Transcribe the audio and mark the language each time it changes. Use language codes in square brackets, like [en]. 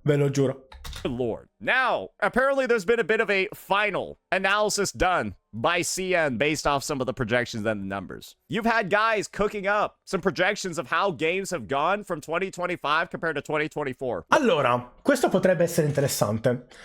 [it] Ve lo giuro. [en] Lord. Now, apparently there's been a bit of a final analysis done by CN based off some of the projections and the numbers. You've had guys cooking up some projections of how games have gone from 2025 compared to 2024. [it] Allora, questo potrebbe essere interessante.